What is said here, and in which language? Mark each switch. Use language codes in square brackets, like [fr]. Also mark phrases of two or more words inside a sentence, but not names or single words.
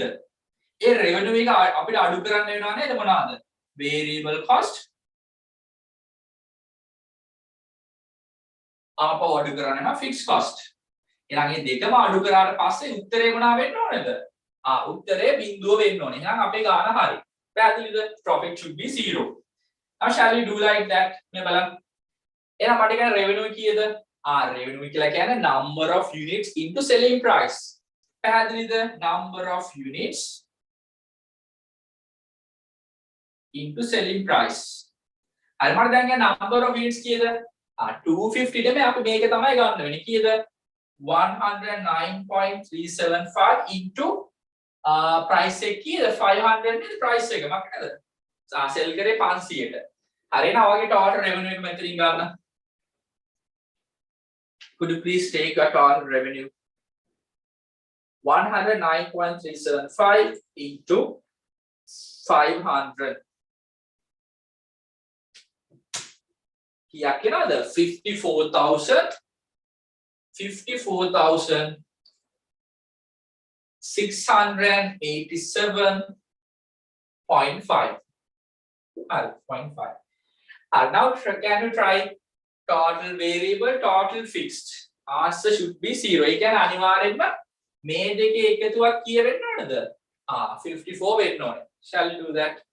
[si] ඒ revenue එක අපිට අඩු කරන්න වෙනවා නේද මොනවාද? [en] Variable cost. [si] ආපහු අඩු කරන්න වෙනවා [en] fixed cost. [si] එහෙනම් මේ දෙකම අඩු කරාට පස්සේ උත්තරේ මොනවා වෙන්න ඕනේද? උත්තරේ බිඳුව වෙන්න ඕනේ. එහෙනම් අපේ ගාන හරි. පැහැදිලිද? [en] Profit should be 0. Now shall we do like that? [si] මේ බලන්න. එහෙනම් මට කියන්නේ revenue කීයද? revenue කියලා කියන්නේ [en] number of units into selling price. [si] පැහැදිලිද? [en] Number of units into selling price. [si] හරි මට දැන් කියන්නේ [en] number of units [si] කීයද? 250 නේ අපි මේක තමයි ගන්න වෙන්නේ. කීයද? 109.375 [en] into price [si] එක කීයද? 500 නේද price එක මතකද? sell කරේ 500ට. හරි නා වගේ [en] total revenue [si] එක මෙතනින් ගන්න. [en] Could you please take your total revenue? 109.375 into 500. [si] කීයක් එනවද? 54,687.5. 0.5. [en] Now can you try total variable, total fixed? Answer should be 0. [si] ඒ කියන්නේ අනිවාර්යෙන්ම මේ දෙකේ එකතුවක් කීය වෙන්න ඕනද? 54 වෙන්න ඕනේ. [en] Shall we do that?